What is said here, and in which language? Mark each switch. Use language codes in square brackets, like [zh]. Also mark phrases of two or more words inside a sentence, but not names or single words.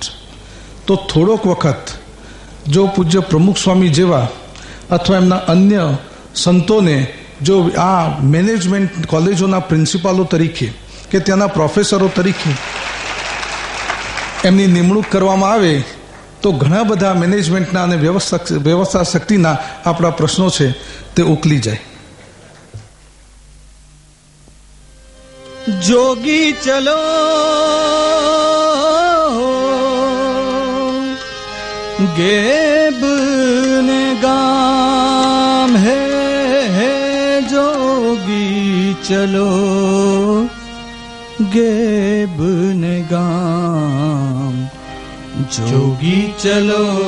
[gu] તો થોડોક વખત જો પૂજ્ય પ્રમુખ સ્વામી જેવા અથવા એમના અન્ય સંતોને જો આ [en] management colleges [gu] પ્રિન્સિપાલો તરીકે કે ત્યાંના પ્રોફેસરો તરીકે એમની નિમણૂક કરવામાં આવે તો ઘણા બધા મેનેજમેન્ટના અને વ્યવસ્થા શક્તિના આપણા પ્રશ્નો છે તે ઉકલી જાય. જોગી ચલો ગેબ ને ગામ હૈ जोगी चलो गेब ने गाम जोगी चलो